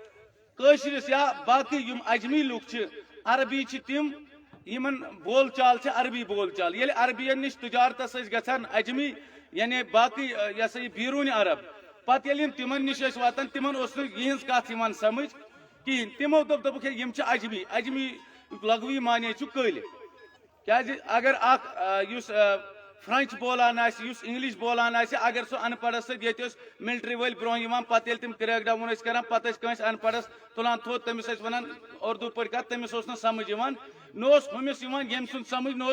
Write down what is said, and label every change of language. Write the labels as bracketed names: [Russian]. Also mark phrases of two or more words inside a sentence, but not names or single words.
[Kashmiri] کٲشرِس یا باقٕے یِم اجمی لُکھ چھِ عربی چھِ تِم یِمن بول چال چھِ عربی بول چال ییٚلہِ عربین نِش تجارتس ٲسۍ گژھان اجمی یعنی باقٕے یہِ ہسا یہِ بیروٗنہِ عرب پتہٕ ییٚلہِ یِم تِمن نِش ٲسۍ واتان تِمن اوس نہٕ یِہنٛز کتھ یِوان سمجھ کِہینۍ تِمو دوٚپُکھ ہے یِم چھِ اجمی اجمی لغوی معنی چھُ کٔلۍ کیازِ اگر اکھ یُس فرنچ بولان آسہِ یُس انگلش بولان آسہِ اگر سُہ ان پڑھس سۭتۍ ییٚتہِ ٲسۍ ملٹری وٲلۍ برونٛہہ یِوان پتہٕ ییٚلہِ تِم کریک ڈاوُن ٲسۍ کران پتہٕ ٲسۍ کٲنٛسہِ ان پڑھس تُلان تھوٚد تٔمِس ٲسۍ ونان اردوٗ پٲٹھۍ کتھ تٔمِس اوس نہٕ سمجھ یِوان نہ اوس ہُمِس یِوان ییٚمہِ سُنٛد سمجھ نہ